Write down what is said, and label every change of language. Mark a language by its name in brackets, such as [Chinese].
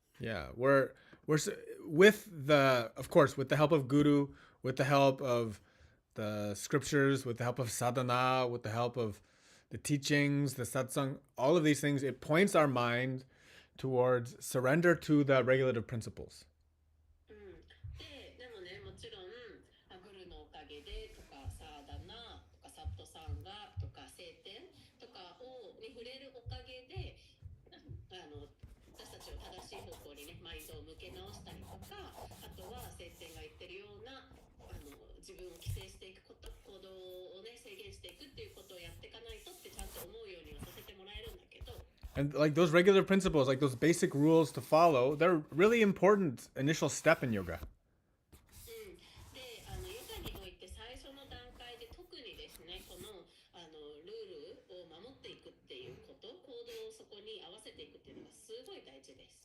[English] Yeah, we're of course, with the help of Guru, with the help of the scriptures, with the help of sadhana, with the help of the teachings, the satsang, all of these things, it points our mind towards surrender to the regulative principles. [Japanese] でもね、もちろんグルのおかげでとかサーダナとかサットサンガとか聖典とかに触れるおかげで私たちを正しい方向にね、マインドを向け直したりとか、あとは聖典が言ってるような自分を規制していくこと、行動をね、制限していくっていうことをやっていかないとってちゃんと思うようにはさせてもらえるんだけど。 [English] And like those regular principles, like those basic rules to follow, they're really important initial step in yoga. [Japanese] で、ヨガにおいて最初の段階で特にですね、このルールを守っていくっていうこと、行動をそこに合わせていくっていうのがすごい大事です。